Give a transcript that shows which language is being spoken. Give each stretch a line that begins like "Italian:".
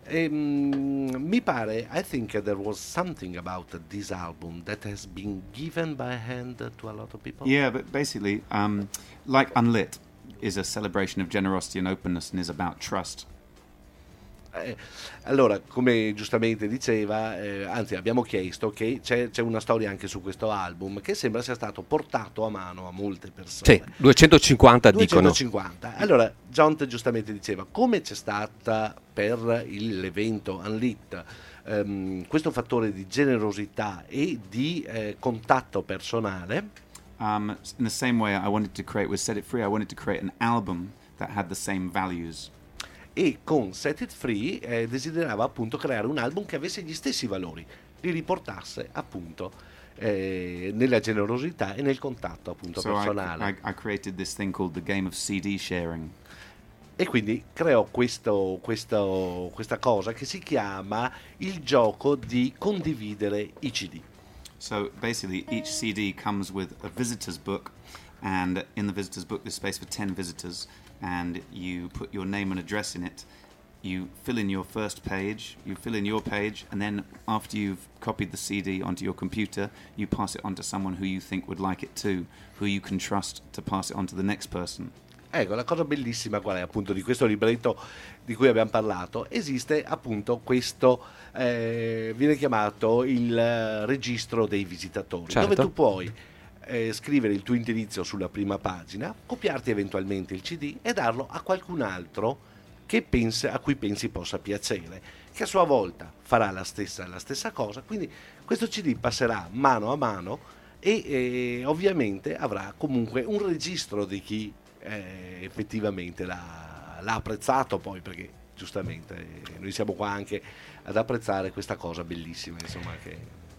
Italian: Mi pare,
English: I think there was something about this album that has been given by hand to a lot of people. Yeah, but basically, like Unlit is a celebration of generosity and openness and is about trust.
Italian: Allora, come giustamente diceva, anzi abbiamo chiesto, che c'è una storia anche su questo album che sembra sia stato portato a mano a molte persone. Sì, 250 dicono. 250. Allora, Jont giustamente diceva, come c'è stata per l'evento Unlit questo fattore di generosità e di contatto personale?
English: In the same way I wanted to create, with Set It Free, I wanted to create an album that had the same values.
Italian: E con Set It Free desiderava appunto creare un album che avesse gli stessi valori, li riportasse appunto nella generosità e nel contatto appunto personale.
English: I created this thing called the game of CD sharing.
Italian: E quindi creò questa cosa che si chiama il gioco di condividere i CD.
English: So basically each CD comes with a visitor's book, and in the visitor's book there's space for 10 visitors. And you put your name and address in it, you fill in your first page, you fill in your page, and then after you've copied the CD onto your computer, you pass it on to someone who you think would like it too, who you can trust to pass it on to the next person.
Italian: Ecco, la cosa bellissima qual è appunto di questo libretto di cui abbiamo parlato, esiste appunto questo, viene chiamato il registro dei visitatori, certo, dove tu puoi scrivere il tuo indirizzo sulla prima pagina, copiarti eventualmente il CD e darlo a qualcun altro che pensa, a cui pensi possa piacere, che a sua volta farà la stessa cosa, quindi questo CD passerà mano a mano e ovviamente avrà comunque un registro di chi effettivamente l'ha apprezzato, poi, perché giustamente noi siamo qua anche ad apprezzare questa cosa bellissima, insomma, che...